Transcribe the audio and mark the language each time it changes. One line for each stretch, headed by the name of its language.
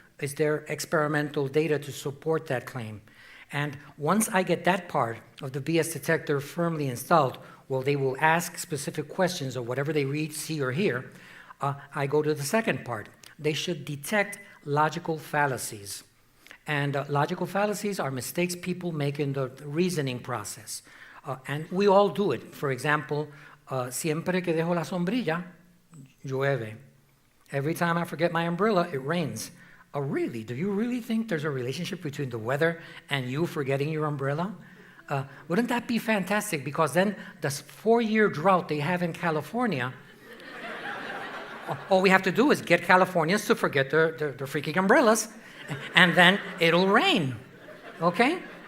English: Is there experimental data to support that claim? And once I get that part of the BS detector firmly installed, well, they will ask specific questions of whatever they read, see, or hear. I go to the second part. They should detect logical fallacies. And logical fallacies are mistakes people make in the reasoning process. And we all do it. For example,
Spanish: siempre que dejo la sombrilla, llueve.
English: Every time I forget my umbrella, it rains. Oh, really? Do you really think there's a relationship between the weather and you forgetting your umbrella? Wouldn't that be fantastic? Because then the 4-year drought they have in California, all we have to do is get Californians to forget their freaking umbrellas, and then it'll rain, okay?